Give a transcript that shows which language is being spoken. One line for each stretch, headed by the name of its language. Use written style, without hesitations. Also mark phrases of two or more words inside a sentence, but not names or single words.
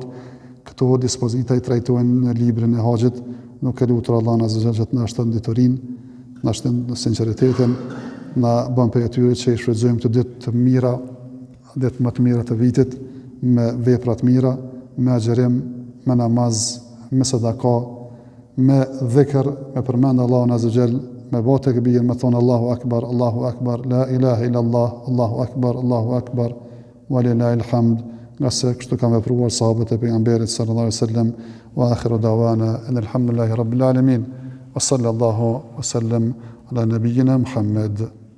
Albanian: Këto dispozita i trajtojnë në librin e haxhit, nuk e lutur Allahun
Arabic: عز وجل
Albanian: që na shton diturinë, na shton sinqeritetin, na bën për atyre që i shfrytëzojmë të ditë të mira, ditë më të mira të vitit, me vepra të mira, me agjerim, me namaz, me sadaka, me dhikr, me përmend Allahun
Arabic: عز وجل,
Albanian: me bë tekbir, me thon
Arabic: الله أكبر، لا إله إلا الله، الله أكبر، ولله الحمد.
Albanian: Nga se kështu kam vepruar sahabët e pejgamberit
Arabic: صلى الله عليه وسلم، وآخر دعوانا الحمد لله رب العالمين، وصلى الله وسلم على نبينا محمد.